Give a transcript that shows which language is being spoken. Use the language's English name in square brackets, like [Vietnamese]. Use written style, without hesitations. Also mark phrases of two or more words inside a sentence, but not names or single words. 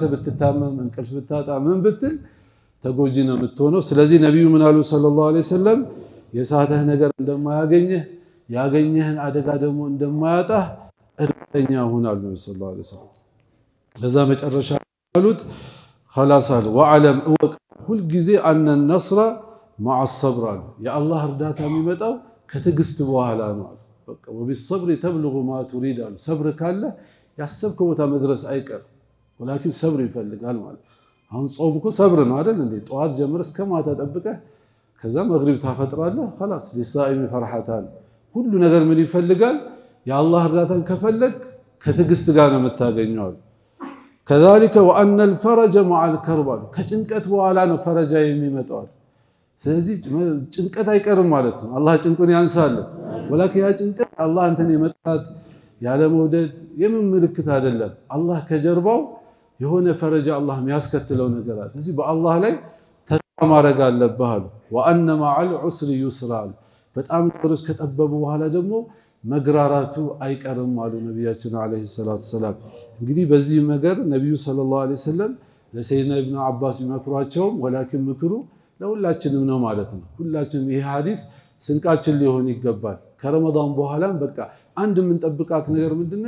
[Amharic] ብትታመም እንቅልፍ ብታጣ ምን ብትል ተጎጂ ነው የምትሆነው። ስለዚህ ነብዩ ምን አሉ [Arabic] صلى الله عليه وسلم [Amharic] የሳተህ ነገር እንደማያገኝህ ያገኘህን አደጋ ደግሞ እንደማያጣህ እርግጠኛ ሁን አሉ [Arabic] صلى الله عليه وسلم። [Amharic] ለዛ መጨረሻ አሉት خلاص አሉ ወዓለም እወቅ ሁል ጊዜ [Arabic] أن النصر مع الصبر [Amharic] አሉ የአላህ እርዳታ የሚመጣው ከትዕግስት በኋላ ነው አሉ። በቃ [Arabic] وبالصبر تبلغ ما تريد [Amharic] አሉ። ሰብር ካለ ያሰብከው ቦታ መድረስ አይቀር ወላኪን ሰብር ይፈልጋል ማለት። አሁን ጾም እኮ ሰብር ነው አይደል እንዴ? ጠዋት ጀምረህ እስከ ማታ ጠብቀህ ከዛ መግሪብ ታፈጥራለህ [Arabic] خلاص للصائم فرحتان [Amharic] ሁሉ ነገር ምን ይፈልጋል? የአላህ እርዳታን ከፈለግ ከትዕግስት ጋር ነው የምታገኘው። [Arabic] كذلك وان الفرج مع الكرب [Amharic] ከጭንቀት በኋላ ነው ፈረጃ የሚመጣው። ስለዚህ ጭንቀት አይቀርም ማለት ነው። አላህ ጭንቁን ያንሳል። ወላኪን ያ ጭንቀት አላህ አንተን የመጣት ያለ መውደድ የምን ምልክት አይደለም። አላህ ከጀርባው የሆነ ፈረጃ አላህ የሚያስከትለው ነገር አለ። ስለዚህ በአላህ ላይ ተስፋ ማድረግ አለብህ አሉ። [Arabic] وأن مع العسر يسرا [Amharic] አሉ። በጣም ነገሮች ከጠበቡ በኋላ ደግሞ መግራራቱ አይቀርም አሉ ነቢያችን [Arabic] عليه الصلاة والسلام። [Amharic] እንግዲህ በዚህ ነገር ነቢዩ [Arabic] صلى الله عليه وسلم [Amharic] ለሰይድና ኢብኑ አባስ ቢመክሯቸውም ወላኪን ምክሩ ለሁላችንም ነው ማለት ነው። ሁላችንም ይሄ ሐዲስ ስንቃችን ሊሆን ይገባል። ከረመዳን በኋላም በቃ አንድ የምንጠብቃት ነገር ምንድነች?